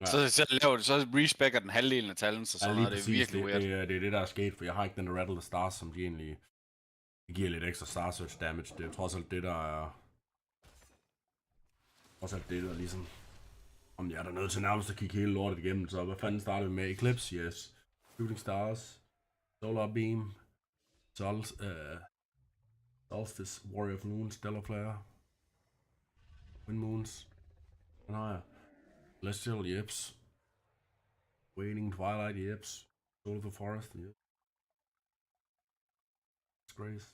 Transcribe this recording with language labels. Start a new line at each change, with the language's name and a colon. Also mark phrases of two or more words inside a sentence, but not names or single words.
Danish: Så respecter den halvdelen af talents og sådan noget. Det er virkelig weird. Det er det, der er sket, for jeg har ikke den Rattled Stars, som de egentlig giver lidt ekstra Star Search damage. Det er jo trods alt det, der er... Trods alt det, der ligesom... Om jeg er da nødt til nærmest at kigge hele lortet igennem, så hvad fanden starter vi med?
English: Eclipse, yes. Shooting Stars. Solar Beam. Solstice, Warrior of Noon, Stellar Flare. Wind Moons.
Danish: Den har jeg.
English: Celestial, Yips. Waning Twilight, Yips. Soul of the Forest, Yips. Grace.